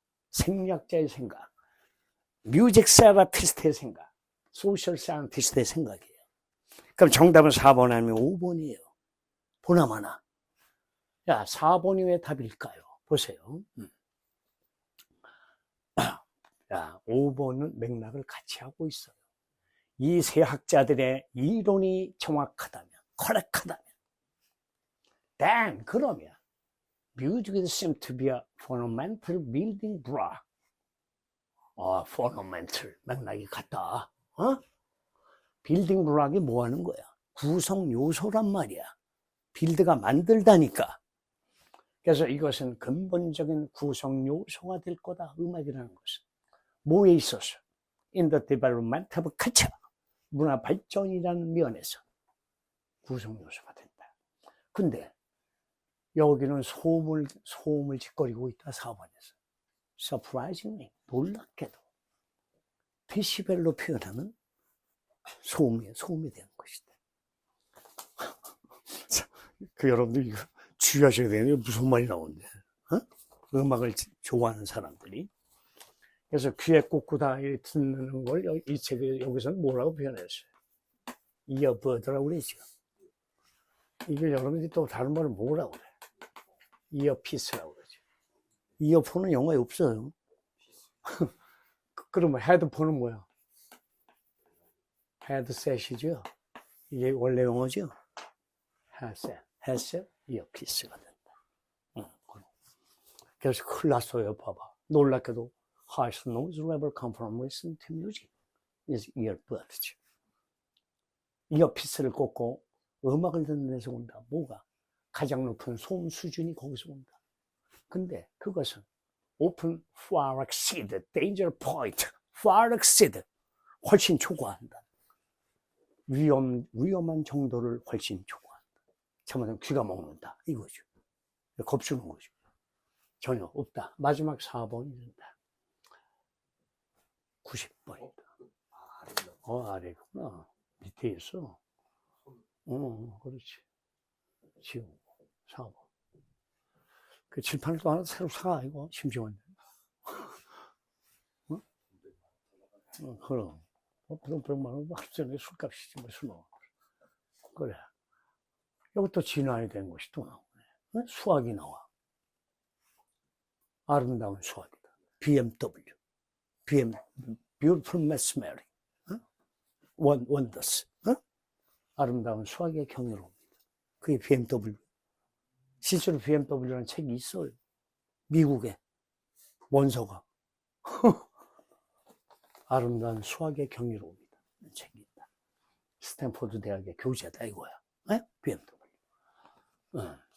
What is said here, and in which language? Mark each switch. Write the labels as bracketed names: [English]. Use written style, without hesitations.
[Korean] 생리학자의 생각, 뮤직 세라피스트의 생각, 소셜 사이언티스트의 생각이에요. 그럼 정답은 4번 아니면 5번이에요. 보나마나. 야, 4번이 왜 답일까요? 보세요. 야, 5번은 맥락을 같이 하고 있어요. 이 세 학자들의 이론이 정확하다면, correct하다면, [English] then, [Korean] 그러면, [English] music seems to be a fundamental building block. [Korean] fundamental, 맥락이 같다. 빌딩 블록이 뭐 하는 거야? 구성 요소란 말이야. 빌드가 만들다니까. 그래서 이것은 근본적인 구성 요소가 될 거다. 음악이라는 것은. 뭐에 있어서? [English] In the development of culture. [Korean] 문화 발전이라는 면에서 구성 요소가 된다. 근데 여기는 소음을 짓거리고 있다. 4번에서. Surprisingly, 놀랍게도 데시벨로 표현하면 소음이 되는 것이다. 여러분들 이거 주의하셔야 되는데 무슨 말이 나오는데? 음악을 좋아하는 사람들이. 그래서 귀에 꽂고 다 듣는 걸 이 책에 여기서는 뭐라고 표현했어요? 이어버드라고 그러죠. 이게 여러분들이 또 다른 말을 뭐라고 그래? 이어피스라고 그러죠. 이어폰은 영어에 없어요. 그러면 헤드폰은 뭐야? 헤드셋이죠. 이게 원래 영어죠. 헤드셋, 이어피스가 된다. 그래서 큰일 났어요. 봐봐. 놀랍게도 [English] highest noise level come from listening to music is earbuds. [Korean] 이어피스를 꽂고 음악을 듣는 데서 온다. 뭐가? 가장 높은 소음 수준이 거기서 온다. 근데 그것은 [English] open far exceed danger point, far exceed [Korean] 훨씬 초과한다. 위험한 정도를 훨씬 초과한다. 참으면 귀가 먹는다. 이거죠. 겁주는 거죠. 전혀 없다. 마지막 4번이 된다. 90번이다. 아래구나. 밑에 있어. 그렇지. 지금 4번. 그 칠판을 또 하나 새로 사, 이거. 심지어는. 그럼. 그럼 100만 원 합전에 술값이지, 뭐, 술 먹어. 그래. 이것도 진화이 된 것이 또 나오네. 수학이 나와. 아름다운 수학이다. BMW, Beautiful Mathematics, Wonders, 아름다운 수학의 경이로움이다. 그게 BMW. 실제로 BMW라는 책이 있어요. 미국에 원서가 아름다운 수학의 경이로움이다. 책이 있다. 스탠포드 대학의 교재다 이거야. BMW.